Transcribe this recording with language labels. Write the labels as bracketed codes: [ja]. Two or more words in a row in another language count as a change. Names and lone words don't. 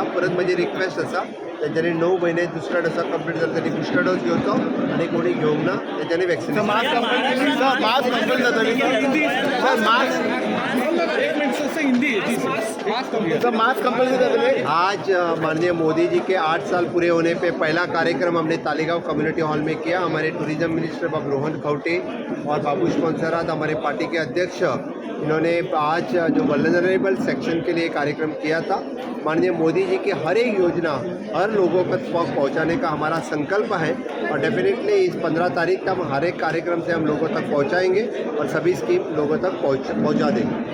[kok] परत म्हजी रिक्वेस्ट आसा त्यांच्यानी 9 महिने दुसरा डोसा कंप्लीट जाता त्यांनी [en] booster dose [kok] घेवचो आणि कोणी घेवंक ना त्यांच्यानी वॅक्सिनेशन. [hi] आज माननीय मोदी जी के 8 साल पूरे होने पे पहला कार्यक्रम हमने तालीगांव कम्युनिटी हॉल में किया. हमारे [en] tourism minister [hi] बाब रोहन खौटे और बाबूश पंसरात हमारे पार्टी के अध्यक्ष, इन्होंने आज जो [en] vulnerable section [hi] के लिए कार्यक्रम किया था. माननीय मोदी जी की हर एक योजना हर हर लोगों तक पहुंचाने का हमारा संकल्प है और डेफिनेटली इस 15 तारीख का हम हर एक कार्यक्रम से हम लोगों तक पहुंचाएंगे और सभी स्कीम लोगों तक पहुंचा देंगे।